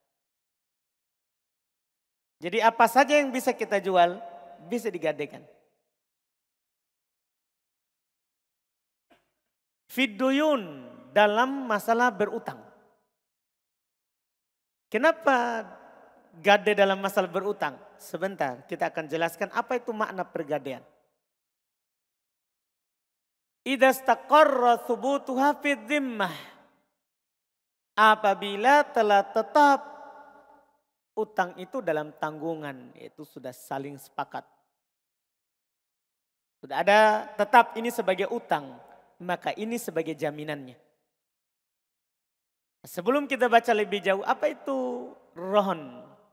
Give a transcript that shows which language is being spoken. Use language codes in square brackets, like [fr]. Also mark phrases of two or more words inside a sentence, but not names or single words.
[id] Jadi apa saja yang bisa kita jual bisa digadaikan. Fidduyun, dalam masalah berutang. Kenapa gadai dalam masalah berutang? Sebentar, kita akan jelaskan apa itu makna pergadaian. [ar] إذا استقر ثبوتها في الذمة. [id] Apabila telah tetap utang itu dalam tanggungan, yaitu sudah saling sepakat. Sudah ada tetap ini sebagai utang, maka ini sebagai jaminannya. Sebelum kita baca lebih jauh, apa itu rohon?